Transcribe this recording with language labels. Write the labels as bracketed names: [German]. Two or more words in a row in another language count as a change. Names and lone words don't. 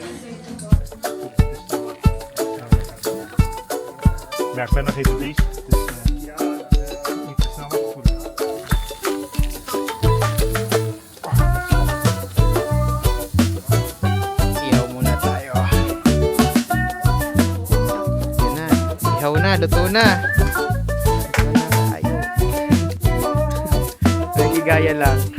[Dutch] Ja, ik ben nog even bezig. Dus niet te snel opvoeden. [Filipino] Ihaw muna tayo. Yan na. Ihaw na. Luto na. Luto na tayo. Nagigaya lang.